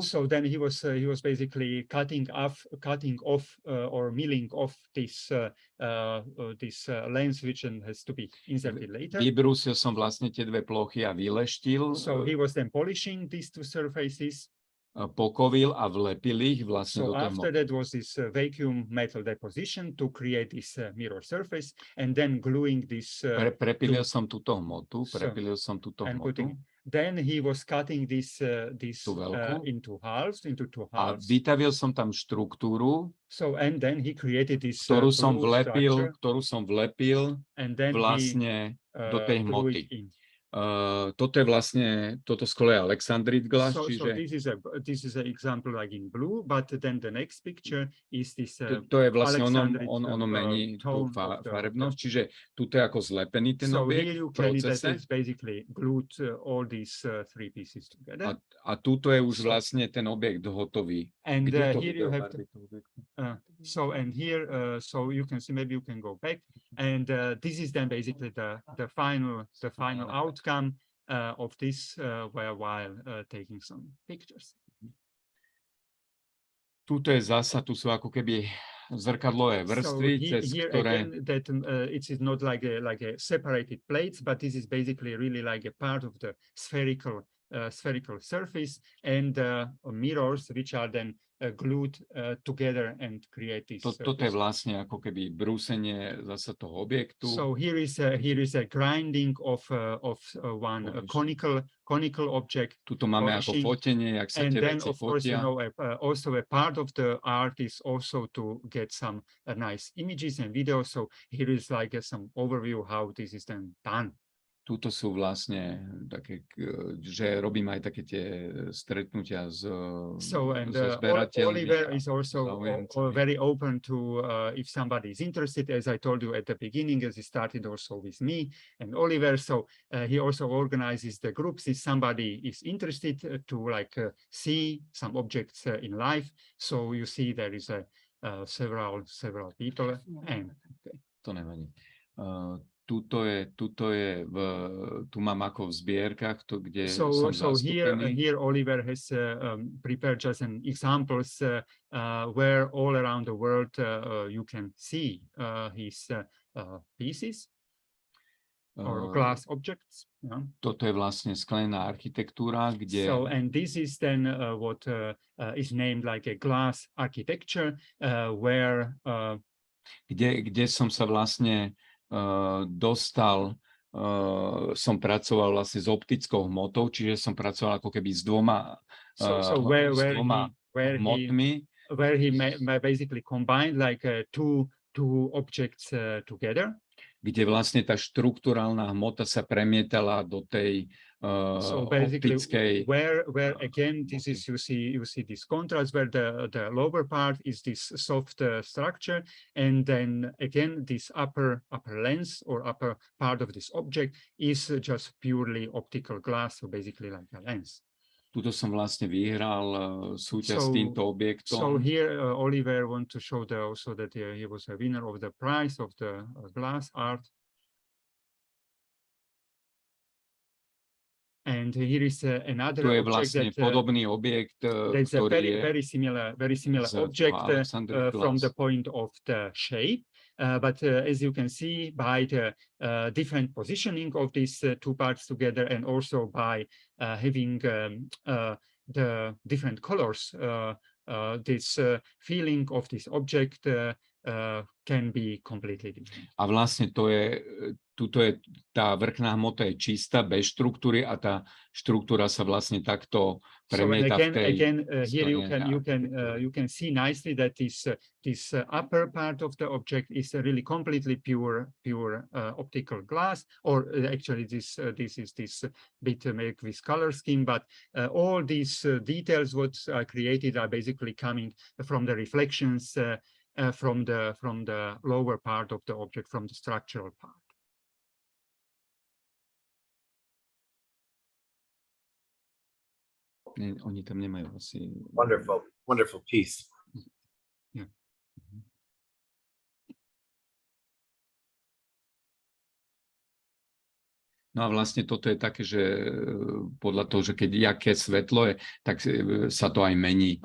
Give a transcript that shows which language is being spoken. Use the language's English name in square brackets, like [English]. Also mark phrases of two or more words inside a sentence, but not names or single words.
[English] So then he was basically cutting off or milling off this lens which has to be inserted later. [Slovak] Vybrúsil som vlastne tie dve plochy a vyleštil. [English] So he was then polishing these two surfaces. [Slovak] Pokovil a vlepil ich vlastne do toho. [English] So after that was this vacuum metal deposition to create this mirror surface, and then gluing this. [Slovak] Prepilil som túto hmotu, [English] Then he was cutting this into halves, into 2 halves. [Slovak] A vytavil som tam štruktúru. [English] So and then he created this. [Slovak] Ktorú som vlepil vlastne do tej hmoty. Toto je vlastne, toto sklo je [English] Alexandrite glass, [Slovak] čiže... [English] So this is an example like in blue, but then the next picture is this [Slovak] to je vlastne ono mení tú farebnosť, čiže tuto je ako zlepený ten objekt v procese. [English] So basically glued all these 3 pieces together. [Slovak] A tuto je už vlastne ten objekt hotový. [English] And here you have so you can see, maybe you can go back, and this is then basically the final outcome of this while taking some pictures. [Slovak] Tuto je zasa, tu sú ako keby zrkadlové vrstvy, cez ktoré... [English] It is not like a separated plates, but this is basically really like a part of the spherical spherical surface and mirrors, which are then glued together and create this. [Slovak] Toto je vlastne ako keby brúsenie zase toho objektu. [English] So here is a grinding of one conical object. [Slovak] Tuto máme ako fotenie, jak sa [English] and [Slovak] tie [English] then [Slovak] veci [English] of course, [Slovak] fotia. [English] Also a part of the art is also to get some nice images and videos. So here is like some overview how this is then done. [Slovak] Tuto sú vlastne také, že robím aj také tie stretnutia so zberateľmi. [English] Oliver is also very open to if somebody is interested, as I told you at the beginning, as he started also with me and Oliver. So he also organizes the groups if somebody is interested to like see some objects in life. So you see there is several people and [Slovak] to nevadí. Tuto je tu mám ako v zbierkach, kde som zastúpený. [English] Here Oliver has prepared just an examples where all around the world you can see his pieces or glass objects. [Slovak] Toto je vlastne sklená architektúra, kde... [English] So, and this is then what is named like a glass architecture, where... [Slovak] Kde som sa vlastne dostal, som pracoval vlastne s optickou hmotou, čiže som pracoval ako keby s dvoma hmotmi. [English] Where he basically combined like two objects together. [Slovak] Kde vlastne tá štruktúrálna hmota sa premietala do tej optickej. [English] Where again this is you see this contrast where the lower part is this soft structure, and then again this upper lens or upper part of this object is just purely optical glass, so basically like a lens. [Slovak] Tuto som vlastne vyhral súťaž s týmto objektom. [English] So here Oliver want to show also that he was a winner of the prize of the glass art. And here is another [Slovak] to je [English] object [Slovak] vlastne podobný objekt, [English] that's a very similar object from the point of the shape. But as you can see by the different positioning of these two parts together, and also by having the different colors, this feeling of this object can be completely different. [Slovak] A vlastne tuto je tá vrchná hmota je čistá, bez štruktúry, a tá štruktúra sa vlastne takto premieta v tej... [English] Here you can see nicely that this upper part of the object is really completely pure optical glass, or actually this is this bit make with color scheme, but all these details what are created are basically coming from the reflections from the lower part of the object, from the structural part. [Slovak] Oni tam nemajú asi... [English] Wonderful piece. Yeah. [Slovak] No a vlastne toto je také, že podľa toho, že keď jaké svetlo je, tak sa to aj mení.